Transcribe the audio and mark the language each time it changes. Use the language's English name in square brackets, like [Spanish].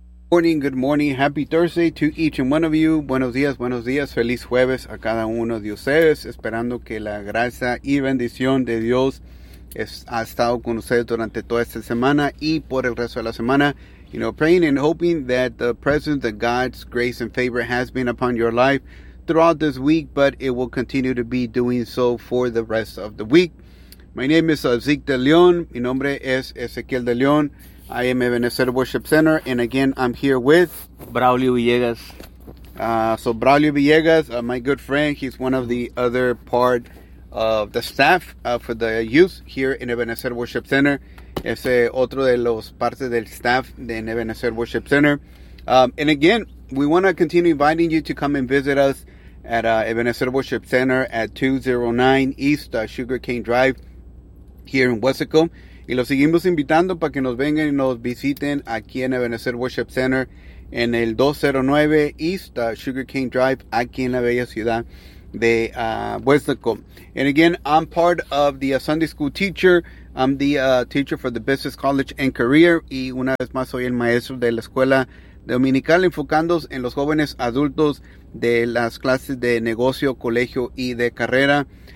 [English] Morning, good morning, happy Thursday to each and one of you. [Spanish] Buenos días, feliz jueves a cada uno de ustedes. Esperando que la gracia y bendición de Dios ha estado con ustedes durante toda esta semana y por el resto de la semana. [English] You know, praying and hoping that the presence of God's grace and favor has been upon your life throughout this week, but it will continue to be doing so for the rest of the week. My name is Zeke De Leon. [Spanish] Mi nombre es Ezequiel De Leon. [English] I am Ebenezer Worship Center, and again, I'm here with Braulio Villegas. So Braulio Villegas, my good friend, he's one of the other part of the staff for the youth here in Ebenezer Worship Center. [Spanish] Es otro de los partes del staff de Ebenezer Worship Center. [English] And again, we want to continue inviting you to come and visit us at Ebenezer Worship Center at 209 East Sugar Cane Drive here in Weslaco. [Spanish] Y los seguimos invitando para que nos vengan y nos visiten aquí en Ebenezer Worship Center en el 209 East Sugarcane Drive aquí en la bella ciudad de Weslaco. [English] And again, I'm part of the Sunday School teacher. I'm the teacher for the Business College and Career. [Spanish] Y una vez más soy el maestro de la escuela dominical enfocándose en los jóvenes adultos de las clases de negocio, colegio y de carrera.